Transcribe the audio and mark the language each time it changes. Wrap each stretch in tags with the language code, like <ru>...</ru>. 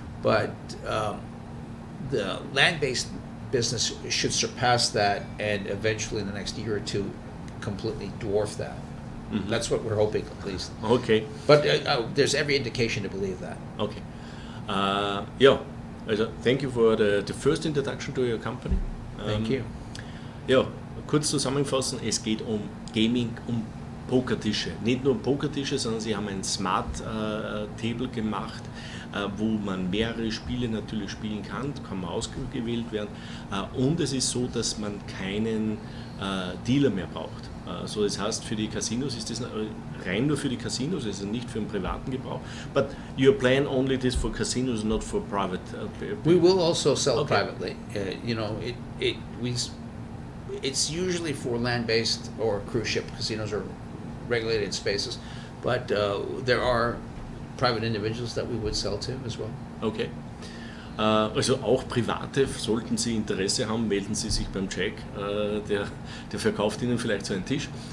<en>But the land-based business should surpass that, and eventually in the next year or two completely dwarf that. That's what we're hoping, at least. Okay. But there's every indication to believe that. Okay.</en> <de>Ja, also</de> <en>thank you for the first introduction to your company. Thank you.</en> <de>Ja, kurz zusammenfassen, es geht um Gaming, um Pokertische. Nicht nur um Pokertische, sondern sie haben ein Smart Table gemacht, wo man mehrere Spiele natürlich spielen kann man ausgewählt werden. Und es ist so, dass man keinen Dealer mehr braucht. So, das heißt, für die Casinos ist das rein nur für die Casinos, also nicht für den privaten Gebrauch.</de> <en>But you plan only this for casinos, not for private. We will also sell Okay. privately. It's usually for land-based or cruise ship casinos or regulated spaces, but there are private individuals that we would sell to as well. Okay.</en> <de>Also auch Private, sollten Sie Interesse haben, melden Sie sich beim Jack, der verkauft Ihnen vielleicht so einen Tisch.</de>